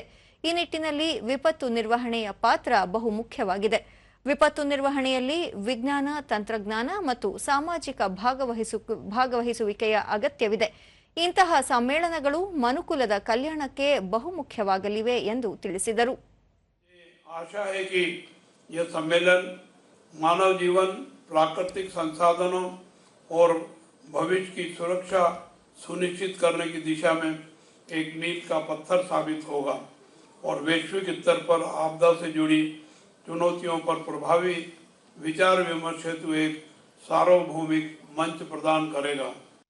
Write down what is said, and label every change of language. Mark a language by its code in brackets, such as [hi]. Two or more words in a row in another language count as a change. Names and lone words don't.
[kn] ಈ ನಿಟ್ಟಿನಲ್ಲಿ ವಿಪತ್ತು ನಿರ್ವಹಣೆಯ ಪಾತ್ರ ಬಹುಮುಖ್ಯವಾಗಿದೆ. ವಿಪತ್ತು ನಿರ್ವಹಣೆಯಲ್ಲಿ ವಿಜ್ಞಾನ, ತಂತ್ರಜ್ಞಾನ ಮತ್ತು ಸಾಮಾಜಿಕ ಭಾಗವಹಿಸುವಿಕೆಯ ಅಗತ್ಯವಿದೆ. ಇಂತಹ ಸಮ್ಮೇಳನಗಳು ಮನುಕುಲದ ಕಲ್ಯಾಣಕ್ಕೆ ಬಹುಮುಖ್ಯವಾಗಲಿವೆ ಎಂದು ತಿಳಿಸಿದರು. [hi] आशा है कि यह सम्मेलन मानव जीवन, प्राकृतिक संसाधनों और भविष्य की सुरक्षा सुनिश्चित करने की दिशा में एक मील का पत्थर साबित होगा और वैश्विक स्तर पर आपदा से जुड़ी चुनौतियों पर प्रभावी विचार विमर्श हेतु एक सार्वभौमिक मंच प्रदान करेगा।